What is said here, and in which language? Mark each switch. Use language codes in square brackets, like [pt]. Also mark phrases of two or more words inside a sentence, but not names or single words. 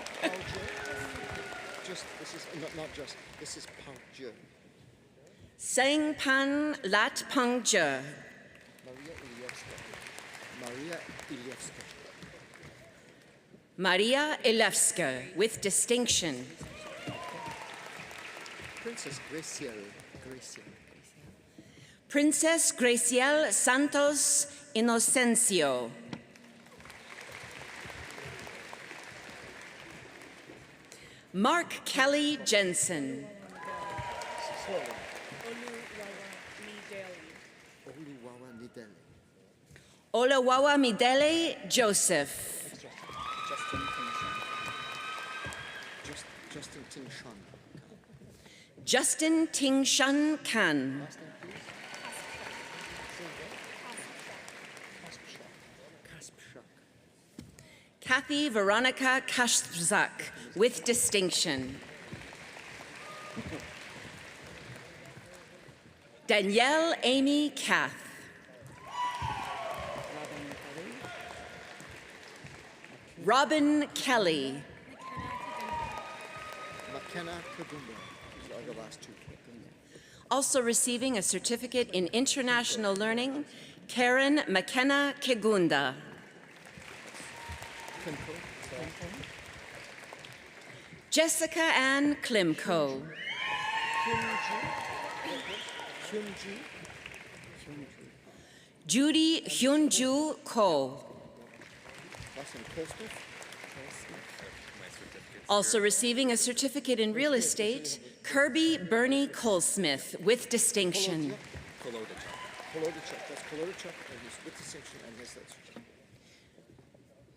[en] Just, this is, not just, this is Park Jur. Sangpan Lat Pangja. Maria Ilievska. Maria Ilevska, with distinction. Princess Graciel. Princess Graciel Santos Inocencio. Mark Kelly Jensen. Oluwawa Nidele. Olawawa Midele Joseph. Justin Tingshan. Justin Tingshan Khan. Last name, please. Kasprzak. Kathy Veronica Kashzak, with distinction. Danielle Amy Kath. Robin Kelly. McKenna Kagumba. These are the last two. Also receiving a certificate in international learning, Karen McKenna Kigunda. Klimko. Jessica Ann Klimko. Hyunju. Judy Hyunju Ko. Last name Kolsmith. Also receiving a certificate in real estate, Kirby Bernie Colesmith, with distinction. Kolodichuk. That's Kolodichuk, and he's with distinction, and his that's